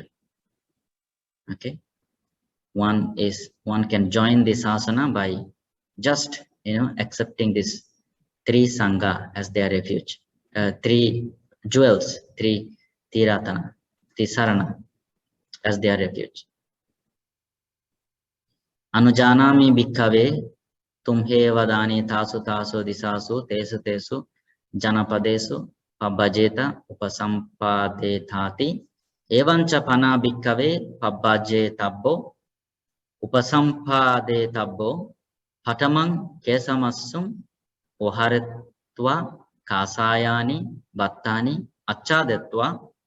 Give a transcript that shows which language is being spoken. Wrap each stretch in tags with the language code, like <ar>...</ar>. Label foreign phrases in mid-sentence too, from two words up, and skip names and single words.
<en>Okay. One can join this asana by just accepting this 3 Sangha as their refuge, 3 jewels, 3 Tiratana, Tisarana as their refuge.</en> <pi>Anujanami bhikkave tumhe vadani tasu tasu disasu tesu tesu janapadesu pabbajeta upasampadethati evancha pana bhikkave pabbajje tabbo upasampadethabbo patamang kesamassum oharetva kasayani battani achadetva</pi>